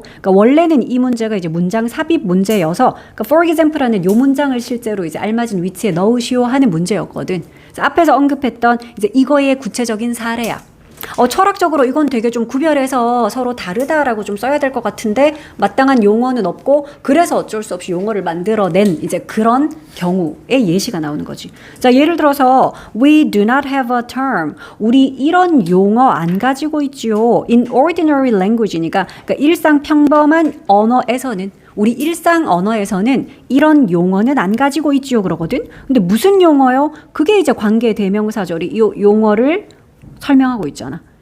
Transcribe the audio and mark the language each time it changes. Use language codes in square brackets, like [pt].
[ko] 그러니까 원래는 이 문제가 이제 문장 삽입 문제여서 그러니까 for example라는 요 문장을 실제로 이제 알맞은 위치에 넣으시오 하는 문제였거든. 앞에서 언급했던 이제 이거의 구체적인 사례야. 철학적으로 이건 되게 좀 구별해서 서로 다르다라고 좀 써야 될 것 같은데 마땅한 용어는 없고 그래서 어쩔 수 없이 용어를 만들어낸 이제 그런 경우의 예시가 나오는 거지. 자, 예를 들어서 [en] we do not have a term. [ko] 우리 이런 용어 안 가지고 있지요. [en] in ordinary language [ko] 니까 그러니까 일상 평범한 언어에서는 우리 일상 언어에서는 이런 용어는 안 가지고 있지요 그러거든. 근데 무슨 용어요? 그게 이제 관계 대명사절이 이 용어를 설명하고 있잖아.